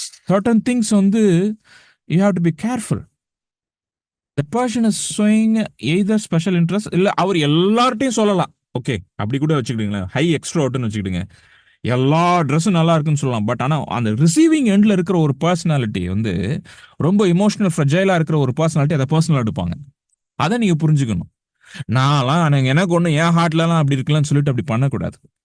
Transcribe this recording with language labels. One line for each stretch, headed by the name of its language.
English: Certain things வந்து you have to be careful. The person is showing either special interest,
Tamil: இல்ல அவர் எல்லார்ட்டையும் சொல்லலாம். Okay, அப்படி கூட வச்சுக்கிடுங்களேன். ஹை எக்ஸ்ட்ரோவர்ட்னு வச்சுக்கிடுங்க. எல்லா ட்ரெஸ்ஸும் நல்லா இருக்குன்னு சொல்லலாம். பட் ஆனால் அந்த ரிசீவிங் எண்டில் இருக்கிற ஒரு பர்சனாலிட்டி வந்து ரொம்ப இமோஷனல் ஃப்ரெஜைலாக இருக்கிற ஒரு பர்சனாலிட்டி அதை பர்சனலாக எடுப்பாங்க. அதை நீங்கள் புரிஞ்சுக்கணும். நான்லாம் எனக்கு ஒன்று என் ஹார்ட்லலாம் அப்படி இருக்கலாம்னு சொல்லிட்டு அப்படி பண்ணக்கூடாது.